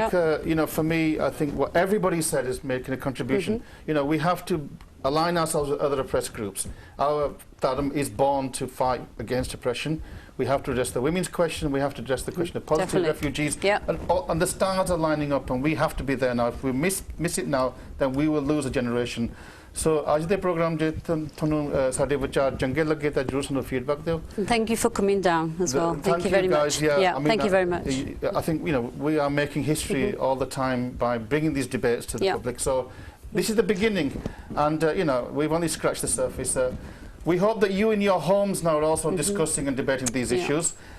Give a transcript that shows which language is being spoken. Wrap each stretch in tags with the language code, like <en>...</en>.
<en>I think, you know, for me, I think what everybody said is making a contribution. You know, we have to align ourselves with other oppressed groups. Our Dharam is born to fight against oppression. We have to address the women's question. We have to address the question of positive refugees. And the stars are lining up, and we have to be there now. If we miss it now, then we will lose a generation.</en> <pa>So, ਅੱਜ ਦੇ programme ਜੇ ਤੁਹਾਨੂੰ ਸਾਡੇ ਵਿਚਾਰ ਚੰਗੇ ਲੱਗੇ ਤਾਂ ਜਰੂਰ ਸਾਨੂੰ ਫੀਡਬੈਕ ਦਿਓ.</pa> <en>Thank you for coming down as well. Thank you very much. Yeah, I mean, thank you very much. I think, you know, we are making history all the time by bringing these debates to the public. So this is the beginning, and you know, we've only scratched the surface. We hope that you in your homes now are also discussing and debating these issues.</en>